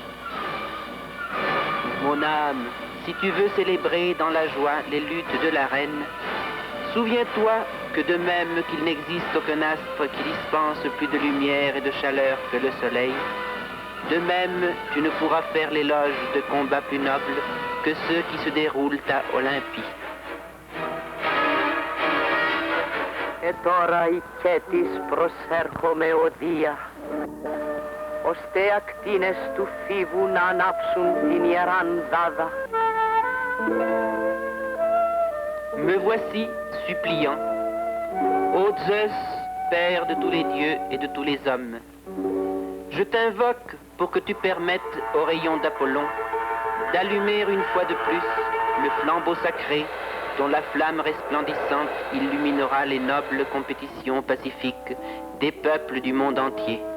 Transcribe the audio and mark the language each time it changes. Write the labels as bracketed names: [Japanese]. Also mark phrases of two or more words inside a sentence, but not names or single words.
[French] Mon âme, si tu veux célébrer dans la joie les luttes de la reine, souviens-toi que de même qu'il n'existe aucun astre qui dispense plus de lumière et de chaleur que le soleil, de même tu ne pourras faire l'éloge de combats plus nobles que ceux qui se déroulent à Olympie. [Greek] Et τώρα οικέτης προσέρχομαι οδεία, ώστε ακτίνες του φίβου να ανάψουν την ιεράν δάδα. [French] Me voici suppliant, ô Zeus, Père de tous les dieux et de tous les hommes. Je t'invoque pour que tu permettes aux rayons d'Apollon d'allumer une fois de plus le flambeau sacré dont la flamme resplendissante illuminera les nobles compétitions pacifiques des peuples du monde entier.